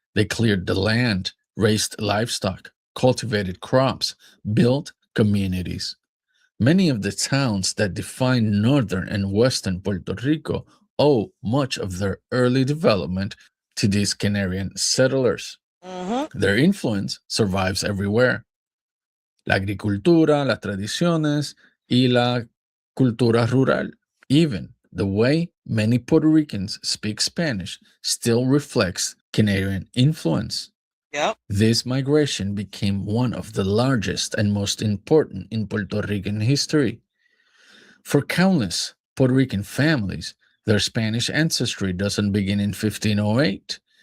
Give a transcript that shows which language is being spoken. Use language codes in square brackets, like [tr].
[en] They cleared the land, raised livestock, cultivated crops, built communities. Many of the towns that define northern and western Puerto Rico owe much of their early development to these Canarian settlers. Their influence survives everywhere. [es] La agricultura, las tradiciones, y la cultura rural. [en] Even the way many Puerto Ricans speak Spanish still reflects Canadian influence. Yep. This migration became one of the largest and most important in Puerto Rican history. For countless Puerto Rican families, their Spanish ancestry doesn't begin in 1508.